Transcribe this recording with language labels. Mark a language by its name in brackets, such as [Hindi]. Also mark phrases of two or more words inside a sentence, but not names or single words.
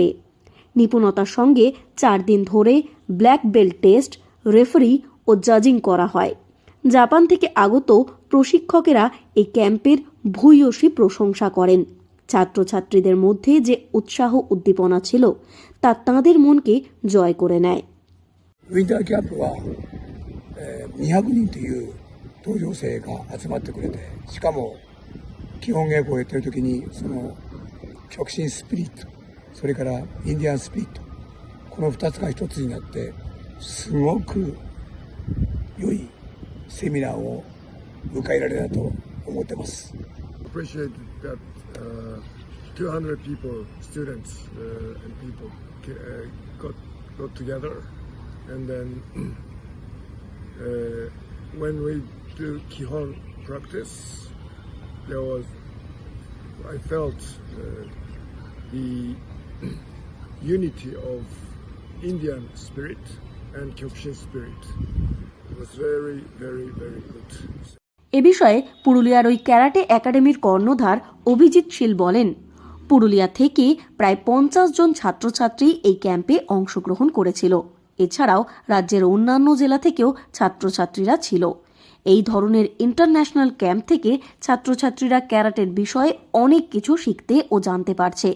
[Bangla] নিপুণতার সঙ্গে 4 দিন ধরে ব্ল্যাক বেল্ট টেস্ট, রেফারি ও জাজিং করা হয়। জাপান থেকে আগত প্রশিক্ষকেরা এই ক্যাম্পের ভূয়সী প্রশংসা করেন। ছাত্রছাত্রীদের মধ্যে যে উৎসাহ উদ্দীপনা ছিল তা তাঁদের মনকে জয় করে নেয়। [Japanese] ウィンターキャンプは、200人という登場生が集まってくれて、しかも基本稽古をやってる時にその極真スピリット、それからインディアンスピリット、この2つが一つになってすごく良いセミナーを迎えられたと思ってます。 [English] Appreciate that 200 people, students and people got together, and then when we do Kihon practice, I felt the unity of Indian spirit and Kyokushin spirit. It was very, very, very good. [Bangla] এ বিষয়ে পুরুলিয়ার ওই ক্যারাটে একাডেমির কর্ণধার অভিজিৎ শীল বলেন, পুরুলিয়া থেকে প্রায় 50 জন ছাত্রছাত্রী এই ক্যাম্পে অংশগ্রহণ করেছিল। এছাড়াও রাজ্যের অন্যান্য জেলা থেকেও ছাত্রছাত্রীরা ছিল। এই ধরনের ইন্টারন্যাশনাল ক্যাম্প থেকে ছাত্রছাত্রীরা ক্যারাটের বিষয়ে অনেক কিছু শিখতে ও জানতে পারছে।